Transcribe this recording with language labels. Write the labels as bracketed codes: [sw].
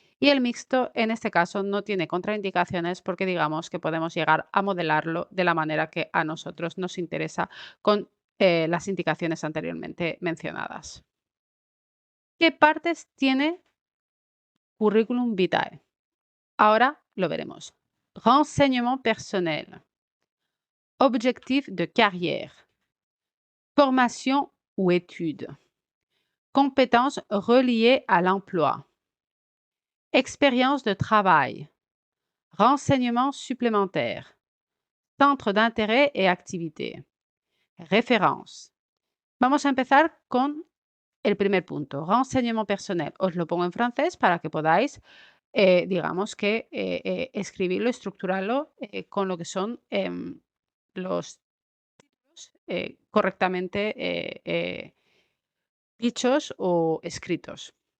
[es] Y el mixto, en este caso, no tiene contraindicaciones porque digamos que podemos llegar a modelarlo de la manera que a nosotros nos interesa con las indicaciones anteriormente mencionadas. ¿Qué partes tiene currículum vitae? Ahora lo veremos. [fr] Renseignement personnel, objectif de carrière, formation ou études, compétences reliées à l'emploi, expérience de travail, renseignements supplémentaires, centre d'intérêt et activités, références. [es] Vamos a empezar con el primer punto, [fr] renseignement personnel. [es] Os lo pongo en francés para que podáis digamos que escribirlo, estructurarlo con lo que son los títulos correctamente dichos o escritos.